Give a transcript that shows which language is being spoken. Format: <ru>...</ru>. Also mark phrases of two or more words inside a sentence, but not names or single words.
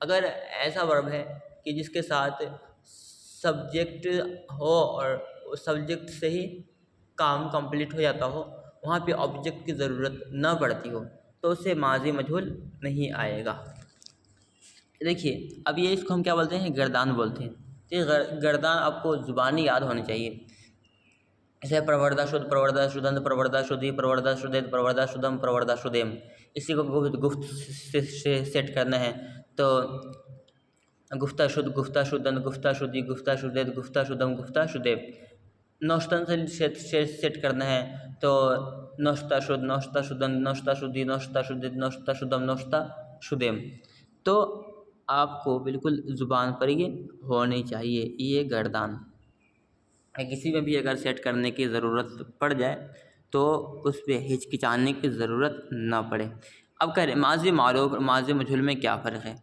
<ur>اگر ایسا ورب ہے کہ جس کے ساتھ سبجیکٹ ہو اور اس سبجیکٹ سے ہی کام کمپلیٹ ہو جاتا ہو، وہاں پہ آبجیکٹ کی ضرورت نہ پڑتی ہو، تو اسے ماضی مجہول نہیں آئے گا۔ دیکھیے اب یہ اس کو ہم کیا بولتے ہیں؟ گردان بولتے ہیں۔ تو یہ گردان آپ کو زبانی یاد ہونی چاہیے، اسے</ur> <fa>پروردہ شد، پروردہ شدند، پروردہ شدی، پروردہ شدید، پروردہ شدم، پروردہ شدیم،</fa> <ur>اسی کو گفت سے سیٹ کرنا ہے تو</ur> <fa>گفتہ شد، گفتہ شدند، گفتہ شدی، گفتہ شدید، گفتہ شدم، گفتہ شدیب۔</fa> <ur>نوشتن سے سیٹ کرنا ہے تو</ur> <fa>نوشتہ شد، نوشتہ شدند، نوشتہ شدی، نوشتہ شدید، نوشتہ شدم، نوشتہ شدیم۔</fa> <ur>تو آپ کو بالکل زبان پر یہ ہونی چاہیے یہ گردان، کسی میں بھی اگر سیٹ کرنے کی ضرورت پڑ جائے تو اس پہ ہچکچانے کی ضرورت نہ پڑے۔ اب کہہ رہے ماضی معروف اور ماضی مجہول میں کیا فرق ہے؟</ur>